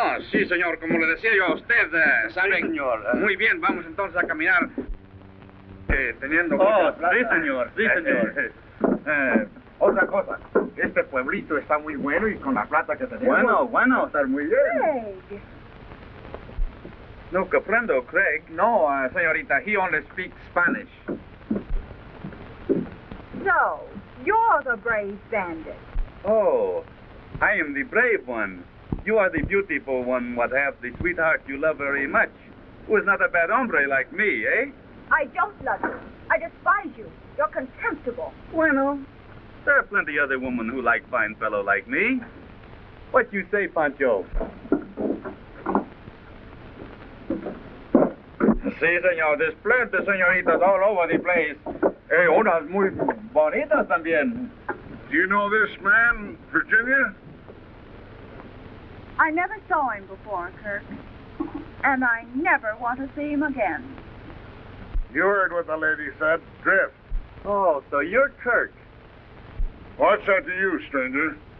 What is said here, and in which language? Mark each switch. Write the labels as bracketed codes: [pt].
[es] Sí, señor, como le decía yo a usted, ¿sabe? Sí, señor. Muy bien, vamos entonces a caminar. Teniendo... Sí, señor. Otra cosa, este pueblito está muy bueno y con la plata que tenemos... Bueno, está muy bien. Craig. No comprendo, Craig. [en] No, señorita, he only speaks Spanish. So, you're the brave bandit. Oh, I am the brave one. You are the beautiful one, what have the sweetheart you love very much, who is not a bad hombre like me, eh? I don't love you. I despise you. You're contemptible. Bueno, there are plenty other women who like fine fellow like me. What you say, Pancho? [es] Sí, señor, [en] there's plenty señoritas all over the place. [es] Unas muy bonitas también. [en] Do you know this man, Virginia? I never saw him before, Kirk. And I never want to see him again. You heard what the lady said. Drift. Oh, so you're Kirk. What's that to you, stranger?